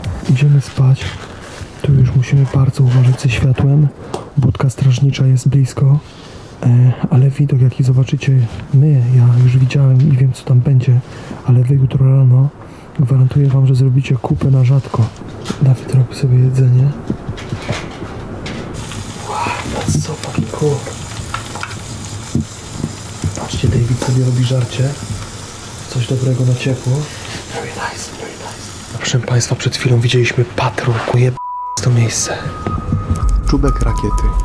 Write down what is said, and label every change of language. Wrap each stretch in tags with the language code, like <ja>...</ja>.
<pl>idziemy spać, to już musimy bardzo uważać ze światłem. Budka strażnicza jest blisko, ale widok jaki zobaczycie, ja już widziałem i wiem co tam będzie, ale wy jutro rano gwarantuję wam, że zrobicie kupę na rzadko. Dawid robi sobie jedzenie.</pl> <en>Wow, that's so fucking cool.</en> <pl>Patrzcie, David sobie robi żarcie. Coś dobrego na ciepło.</pl> <en>Very nice, very nice.</en> <pl>Proszę Państwa, przed chwilą widzieliśmy patrol. Ujeb to miejsce. Czubek rakiety.</pl>